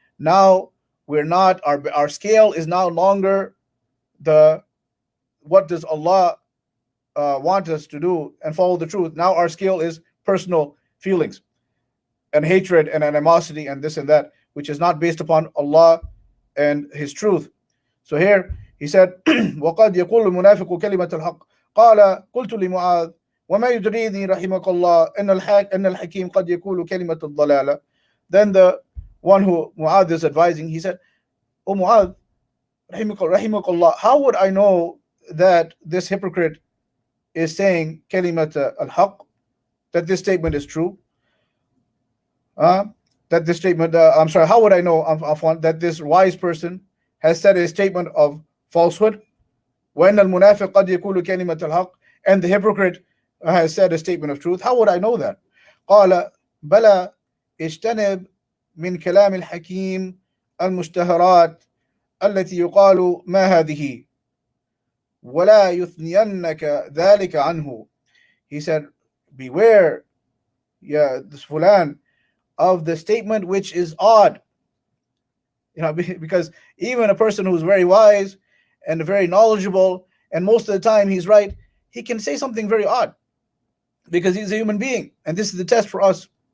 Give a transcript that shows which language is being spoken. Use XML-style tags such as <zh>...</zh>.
<en>Now we're not. Our scale is no longer what does Allah want us to do and follow the truth. Now our scale is personal feelings and hatred and animosity and this and that, which is not based upon Allah and His truth. So here he said,</en> <ar>وَقَدْ يَقُولُ الْمُنَافِقُ كَلِمَةَ الْحَقِّ قَالَ قُلْتُ لِمُعَاذٍ وَمَا يُدْرِينِي رَحِمَكَ اللَّهُ أَنَّ الْحَكِيمَ قَدْ يَقُولُ كَلِمَةَ الضَّلَالَةِ.</ar> <en>Then the one who Mu'adh is advising, he said, O Mu'adh, رحمك Allah, how would I know that this hypocrite is saying kalimat al-haq, that this statement is true? that this statement, I'm sorry, how would I know, Afwan, that this wise person has said a statement of falsehood?</en> <ar>وَإِنَّ الْمُنَافِقَ قَدْ يَقُولُ كَلِمَةَ الْحَقِّ,</ar> <en>and the hypocrite has said a statement of truth. How would I know that?</en> <ar>قال بلى اجتنب من كلام الحكيم المشتهرات التي يقال ما هذه ولا يثنينك ذلك عنه.</ar> <en>He said, beware, this fulan, of the statement which is odd. Because even a person who's very wise and very knowledgeable, and most of the time he's right, he can say something very odd because he's a human being, and this is the test for us.</en>